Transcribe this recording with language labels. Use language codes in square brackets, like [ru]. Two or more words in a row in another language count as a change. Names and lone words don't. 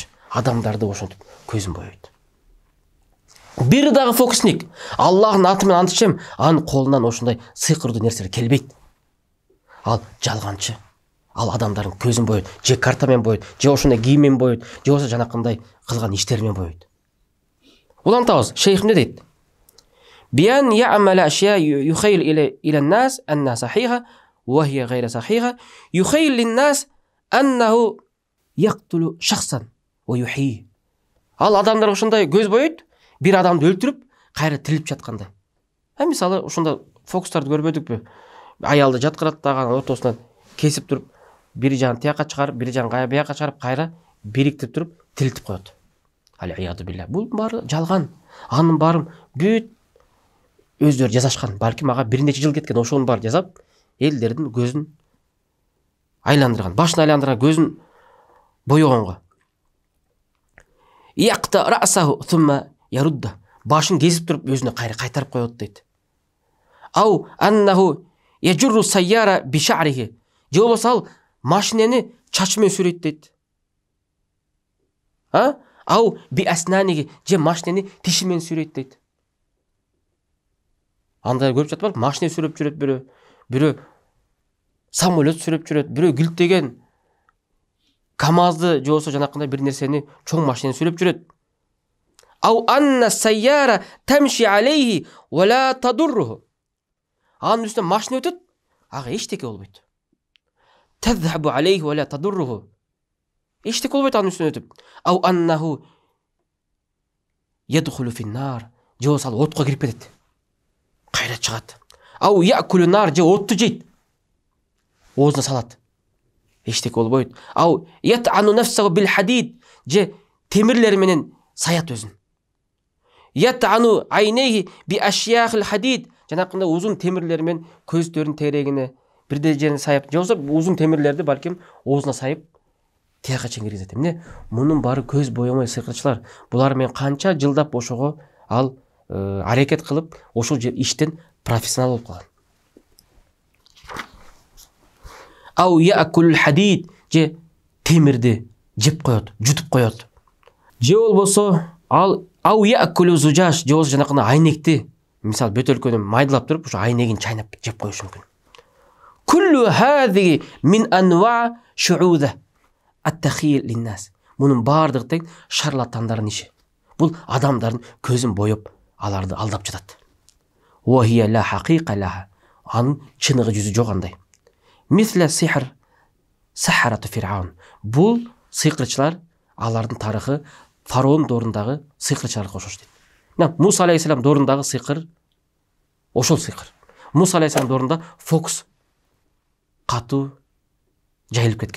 [ky] Адамдарды ошентип көзүн бойойт. Бир дагы фокусник Аллахтын аты менен ант ичем, анын колунан ошондой сыйкырдуу нерселер келбейт. Ал жалганчы. Ал адамдардын көзүн бойойт, же карта менен бойойт, же ошондой кийим менен бойойт, же болбосо жанакындай кылган иштери менен бойойт. Улантабыз, шейх эмне дейт? [ar] بأن يعمل أشياء يخيل إلى الناس أنها صحيحة وهي غير صحيحة يخيل للناس أنه يقتل شخصا ويحيي. [ky] Ал адамдар ошондой көз бойойт, бир адамды өлтүрүп, кайра тирилип жаткандай. Мисалы ошондо фокустарды көрбөдүкпү? Аялды жаткырат дагы ортосунан кесип туруп, бир жагын тияка чыгарып, бир жагын бияка чыгарып, кайра бириктирип туруп, тирилтип коет. [ar] العياذ بالله. [ky] Бул баары жалган. Анын баарын бүт өздөрү жасашкан. Балким ага бир нече жыл кеткен, ошонун баарын жасап, элдердин көзүн айландырган, башын айландырган, көзүн боёгонго. [ar] يقطع رأسه ثم يرده. [ky] Башын кесип туруп, өзүнө кайра кайтарып коет дейт. [ar] أو أنه يجر السيارة بشعره. [ky] Же болбосо ал машинени чачы менен сүрөйт дейт. [ar] أو بأسنانه, [ky] же машинени тиши менен сүрөйт дейт. Андай көрүп жатпайбы? Машина сүрөп жүрөт бирөө самолет сүрөп жүрөт, бирөө гүлтеген КамАЗды же болбосо жанакындай бир нерсени чоң машинени сүрөп жүрөт. [ar] أو أن السيارة تمشي عليه ولا تضره. [ky] Анын үстүнөн машина өтөт, ага эчтеке болбойт. [ar] تذهب عليه ولا تضره. [ky] Эчтеке болбойт анын үстүнөн өтүп. [ar] أو أنه يدخل في النار. [ky] Же болбосо ал отко кирип кетет. Кайра чыгат. [ar] أو يأكل نار, [ky] же отту жейт. Оозуна салат. Эчтеке болбойт. [ar] أو يطعن نفسه بالحديد, [ky] же темирлери менен саят өзүн. [ar] يطعن عينيه بأشياء الحديد. [ky] Жанакындай узун темирлери менен көздөрүнүн терегине бирде жерин саяп, же болбосо узун темирлерди балким оозуна сайып тияка чейин киргизет. Эмне? Мунун баары көз боемой сыйкырчылар. Булар менен канча жылдап ошого ал аракет кылып, ошол иштен профессионал болуп калган. [ar] أو يأكل حديد, [ky] же темирди жеп коет, жутуп коет. Же болбосо ал [ar] أو يأكل زجاج, [ky] же болбосо жанакындай айнекти, мисалы бөтөлкөнү майдалап туруп, ошо айнегин чайнап жеп коюшу мүмкүн. [ar] كل هذه من أنواع الشعوذة التخييل للناس. [ky] Мунун баардыгы тең шарлатандардын иши. Бул адамдардын көзүн боеп, аларды алдап жатат. [ar] وهي لا حقيقة لها. [ky] Анын чыныгы жүзү жок андай. [ar] مثل سحر سحرة فرعون. [ky] Бул сыйкырчылар, алардын тарыхы фараон доорундагы сыйкырчыларга окшош дейт. Муса алейхиссалам доорундагы сыйкыр ошол сыйкыр. Муса алейхиссалам доорунда фокус катуу жайылып кеткен.